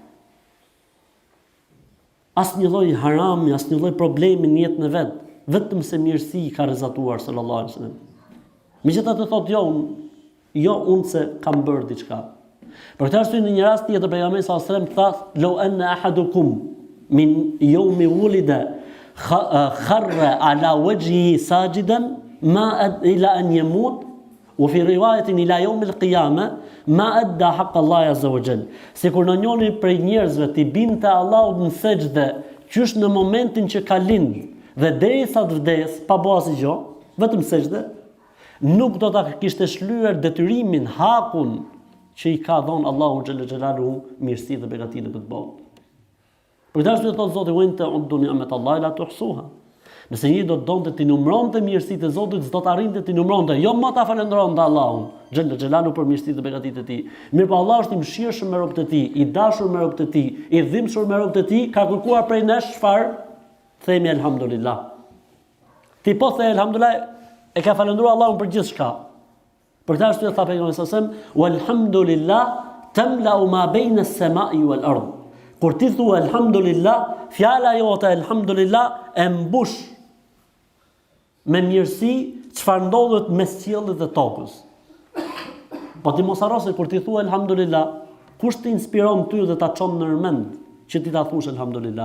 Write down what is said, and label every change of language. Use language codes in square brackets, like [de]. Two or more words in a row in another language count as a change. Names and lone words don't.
[sq] Asnjë lloj harami, asnjë lloj problemi në jetën e vet, vetëm se mirësi ka rrezatuar [ar] صلى الله عليه وسلم. [sq] Megjithatë thotë jo unë se kam bërë diçka. Për këtë arsye në një rast tjetër pejgamberi [ar] صلى الله عليه وسلم tha: "لو أن أحدكم من يوم ولد خر على وجهه ساجدا ما إلى أن يموت وفي رواية إلى يوم القيامة ما أدى حق الله عز وجل." [sq] Sikur në njëri prej njerëzve t'i binte Allahut në sejdë, qysh në momentin që ka lind dhe derisa të vdes pa bërë asgjë, vetëm sejdë, nuk do ta kishte shlyer detyrimin, hakun që i ka dhënë Allahu [ar] جل جلاله [sq] mirësi dhe begati në këtë botë. Për këtë arsye thotë Zoti: [ar] "وإن تعدوا نعمة الله لا تحصوها." [sq] Nëse një do të donte të numëronte mirësitë e Zotit, s'do të arrinte të numëronte, jo më ta falënderonte Allahun [ar] جل جلاله [sq] për mirësitë dhe begatitë e tij. Mirëpo Allah është i mëshirshëm me robët e tij, i dashur me robët e tij, i dhimbshëm me robët e tij, ka kërkuar prej nesh çfarë? Themi elhamdulillah. Ti po the elhamdulillah, e ka falëndruar Allahun për gjithçka. Për këtë arsye tha pejgamberi [ar] صلى الله عليه وسلم: "والحمد لله تملأ ما بين السماء والأرض." [sq] Kur ti thua elhamdulillah, fjala jote elhamdulillah e mbush me mirësi çfarë ndodhet mes qiellit dhe tokës. Po ti mos harro se kur ti thua elhamdulillah, kush të inspiron ty dhe ta çon në mend që ti ta thush elhamdulillah?